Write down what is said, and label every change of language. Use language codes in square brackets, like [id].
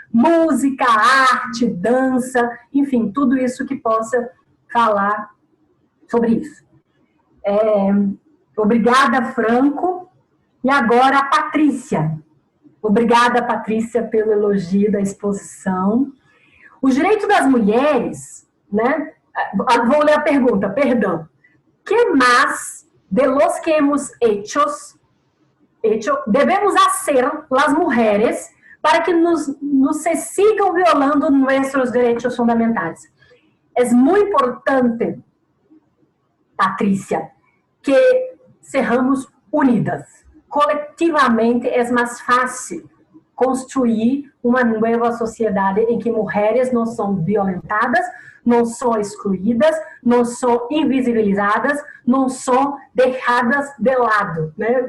[pt] Música, arte, dança, enfim, tudo isso que possa falar sobre isso. Obrigada, Franco. E agora a Patrícia. Obrigada, Patrícia, pelo elogio da exposição. Os direitos das mulheres, né? Vou ler a pergunta, perdão. [es] Que más de los que hemos hecho debemos hacer las mujeres para que nos se sigan violando nuestros derechos fundamentales? [pt] É muito importante, Patrícia, que sejamos unidas. Colectivamente é mais fácil construir uma nova sociedade em que mulheres não são violentadas, não são excluídas, não são invisibilizadas, não são deixadas de lado, né?